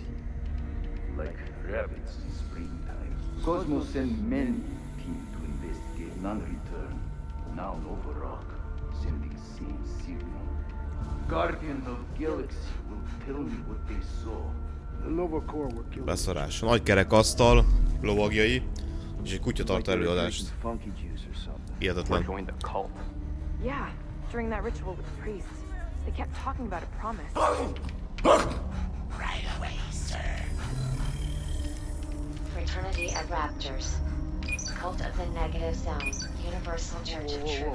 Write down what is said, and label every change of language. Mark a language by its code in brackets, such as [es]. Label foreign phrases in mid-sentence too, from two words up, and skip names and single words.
[en] Like rabbits in springtime. Cosmo sent many team to investigate non-return. Now Nova Rock, sending same signal. Guardian of Galaxy will tell me what they saw. The Nova Corps were killed. [hu] Beszarás. Nagy kerek asztal, lovagjai, és egy kutya tart előadást. Hihetetlen. [en] Yeah, during that ritual with the priests, they kept talking about a promise. Right away, sir. Fraternity of Raptors. Cult of the Negative Sound. Universal Church of Truth.